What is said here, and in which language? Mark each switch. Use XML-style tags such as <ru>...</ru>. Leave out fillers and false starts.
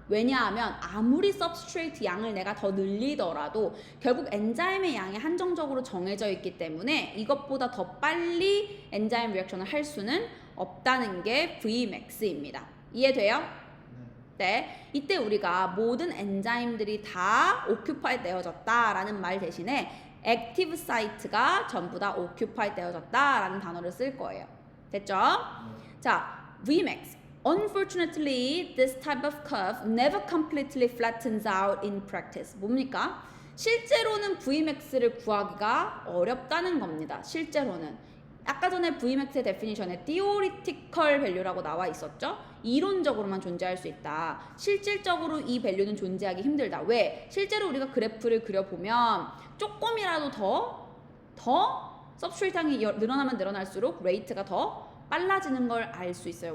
<ko>왜냐하면 아무리 substrate 양을 내가 더 늘리더라도 결국 엔자임의 양이 한정적으로 정해져 있기 때문에 이것보다 더 빨리 엔자임 리액션을 할 수는 없다는 게 Vmax입니다. 이해돼요? 네. 이때 우리가 모든 엔자임들이 다 occupied 되어졌다라는 말 대신에 active site가 전부 다 occupied 되어졌다라는 단어를 쓸 거예요. 됐죠? 자, Vmax.</ko> <en>Unfortunately, this type of curve never completely flattens out in practice.</en> <ko>뭡니까? 실제로는 Vmax를 구하기가 어렵다는 겁니다. 실제로는. 아까 전에 Vmax의 definition에</ko> <en>theoretical value</en> <ko>라고 나와 있었죠? 이론적으로만 존재할 수 있다. 실질적으로 이 밸류는 존재하기 힘들다. 왜? 실제로 우리가 그래프를 그려보면 조금이라도 더 substrate 양이 늘어나면 늘어날수록 레이트가 더 빨라지는 걸 알 수 있어요.</ko>